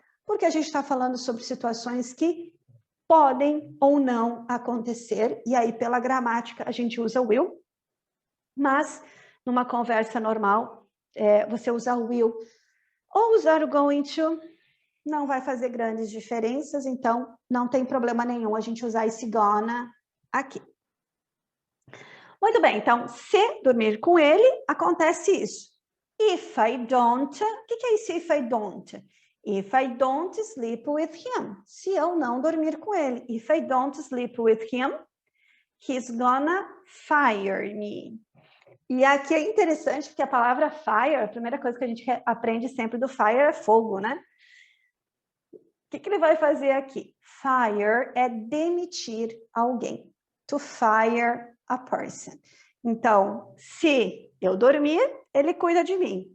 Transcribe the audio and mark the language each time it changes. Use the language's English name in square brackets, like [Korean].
[Portuguese] Porque a gente está falando sobre situações que podem ou não acontecer, e aí pela gramática a gente usa will, mas numa conversa normal, você usar o will ou usar o going to, não vai fazer grandes diferenças, então não tem problema nenhum a gente usar esse gonna aqui. Muito bem, então, se dormir com ele, acontece isso. [English] If I don't, [Portuguese] o que é esse [English] if I don't? If I don't sleep with him, [Portuguese] se eu não dormir com ele. [English] If I don't sleep with him, he's gonna fire me. [Portuguese] E aqui é interessante porque a palavra fire, a primeira coisa que a gente aprende sempre do fire é fogo, né? O que ele vai fazer aqui? Fire é demitir alguém. [English] To fire a person. [Portuguese] Então, se eu dormir, ele cuida de mim.